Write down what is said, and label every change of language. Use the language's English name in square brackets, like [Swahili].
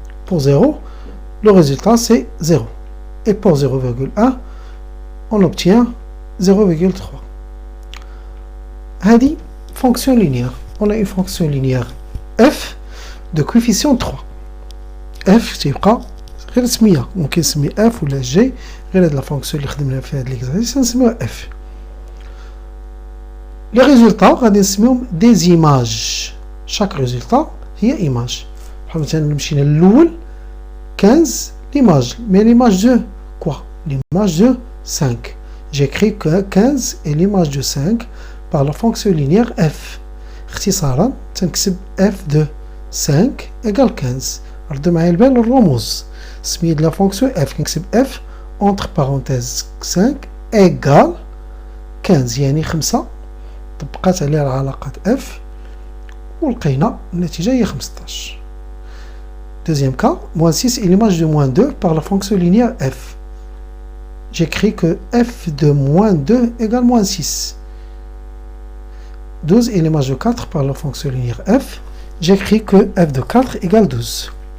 [French] pour 0 le résultat c'est 0 et pour 0,1 on obtient 0,3. [Arabic] هذه [French] fonction linéaire. On a une fonction linéaire f de coefficient 3. [Arabic] f تيبقى غير سمية، ممكن نسمي f ولا g، غير هاد لا فونكسيون اللي خدمنا في هاد ليكزارسيس نسميوها f. لي ريزولتا غادي نسميهم دي زيماج، شاك ريزولتا هي ايماج. بحال مثلا مشينا للأول [French] 15 l'image, mais l'image de quoi? L'image de 5. J'écris que 15 est l'image de 5 par la fonction linéaire f. [Arabic] اختصارا تنكتب [French] f de 5 égale 15. [Arabic] ردوا معايا البال الرموز. سمية [French] de la fonction f [Arabic] كنكتب [French] f entre parenthèses 5 égale 15، [Arabic] يعني 5 طبقات عليها العلاقات f ولقينا النتيجة هي 15. [French] Deuxième cas, moins 6 est l'image de moins 2 par la fonction linéaire f. J'écris que f de moins 2 égale moins 6. 12 est l'image de 4 par la fonction linéaire f. J'écris que f de 4 égale 12.